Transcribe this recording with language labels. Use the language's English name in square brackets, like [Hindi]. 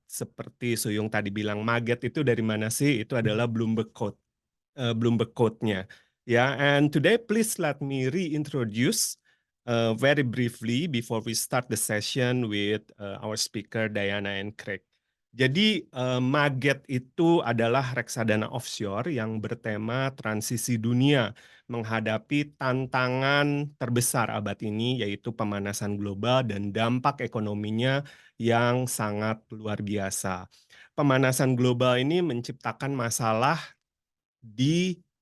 [Indonesian] Seperti Suyung tadi bilang, MAGET itu dari mana sih? Itu adalah Bloomberg Code-nya. [English] Yeah, and today please let me reintroduce very briefly before we start the session with our speaker Diana and Craig. [Indonesian] Jadi MAGET itu adalah reksadana offshore yang bertema transisi dunia menghadapi tantangan terbesar abad ini, yaitu pemanasan global dan dampak ekonominya yang sangat luar biasa. Pemanasan global ini menciptakan masalah di